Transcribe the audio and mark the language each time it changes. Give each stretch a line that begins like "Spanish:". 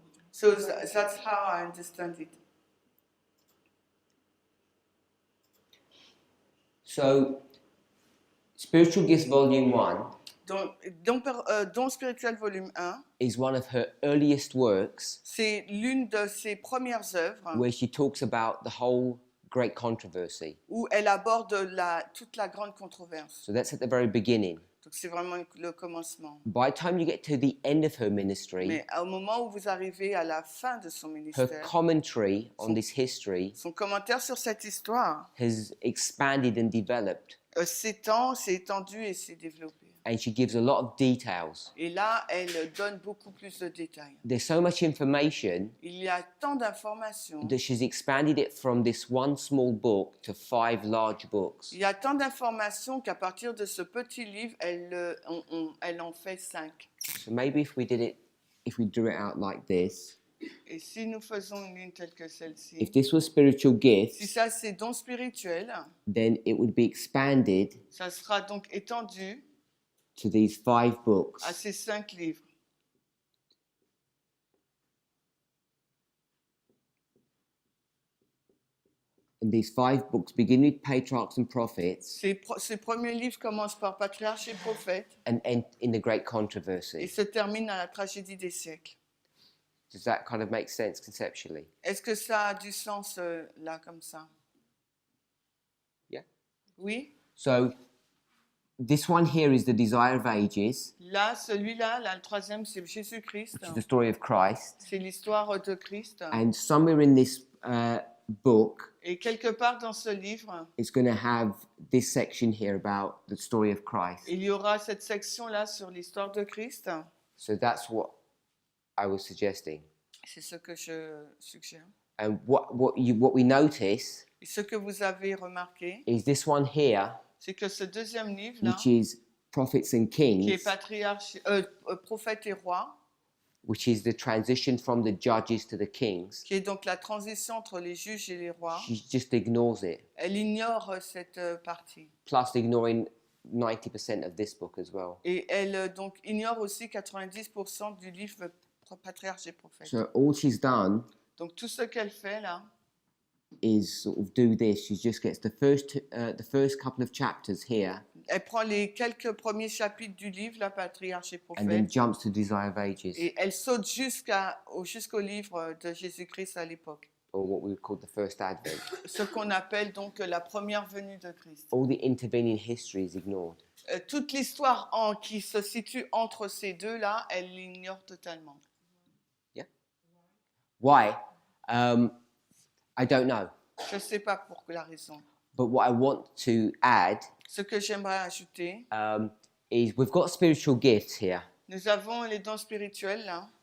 English: So that's how I understand it. So, Spiritual Gifts Volume 1
French: Don spirituel volume 1,
English: is one of her earliest works
French: c'est l'une de ses premières œuvres
English: where she talks about the whole great controversy.
French: où elle aborde toute la grande controverse.
English: So that's at the very beginning.
French: Donc c'est vraiment le commencement.
English: By the time you get to the end of her ministry,
French: Mais au moment où vous arrivez à la fin de son
English: her
French: ministère,
English: commentary on this history
French: son commentaire sur cette histoire
English: has expanded and developed,
French: s'est étendu et s'est développé.
English: and she gives a lot of details.
French: Et là, elle donne beaucoup plus de détails.
English: There's so much information
French: Il y a tant d'informations.
English: that she's expanded it from this one small book to 5 large books.
French: Il y a tant d'informations qu'à partir de ce petit livre, elle en fait 5.
English: So maybe if we drew it out like this,
French: Et si nous faisons une ligne telle que celle-ci,
English: if this was spiritual
French: si
English: gifts,
French: ça c'est don spirituel,
English: then it would be expanded
French: ça sera donc étendu
English: to these 5 books.
French: à ces 5 livres.
English: And these 5 books begin with patriarchs and prophets
French: Ces premiers livres commencent par patriarche et prophète
English: and end in the great
French: et
English: controversy.
French: se terminent à la tragédie des siècles.
English: Does that kind of make sense conceptually?
French: Est-ce que ça a du sens là comme ça?
English: Yeah.
French: Oui.
English: So this one here is the desire of ages,
French: Là, celui-là, là, le troisième, c'est Jésus-Christ.
English: which is the story of Christ.
French: C'est l'histoire de Christ.
English: And somewhere in this book,
French: Et quelque part dans ce livre,
English: it's going to have this section here about the story of Christ.
French: il y aura cette section-là sur l'histoire de Christ.
English: So that's what I was suggesting.
French: C'est ce que je suggère.
English: And what we notice
French: Et ce que vous avez remarqué,
English: is this one here,
French: c'est que ce deuxième livre-là,
English: which is Prophets and
French: qui est
English: Kings,
French: patriarche, prophète et roi,
English: which is the transition from the judges to the kings,
French: qui est donc la transition entre les juges et les rois,
English: she just ignores it.
French: elle ignore cette partie.
English: Plus ignoring 90% of this book as well.
French: Et elle donc ignore aussi 90% du livre Patriarche et Prophète.
English: So all she's done
French: Donc tout ce qu'elle fait là,
English: is sort of do this. She just gets the first couple of chapters here,
French: elle prend les quelques premiers chapitres du livre, la Patriarche et
English: and then
French: Prophète,
English: jumps to Desire of Ages,
French: et elle saute jusqu'au livre de Jésus-Christ à l'époque.
English: or what we would call the first Advent.
French: Ce qu'on appelle donc la première venue de Christ.
English: All the intervening history is ignored.
French: Toute l'histoire qui se situe entre ces deux-là, elle l'ignore totalement.
English: Why? I don't know.
French: Je ne sais pas pour la raison.
English: But what I want to add
French: Ce que j'aimerais ajouter,
English: is we've got spiritual gifts here.
French: nous avons les dons spirituels là.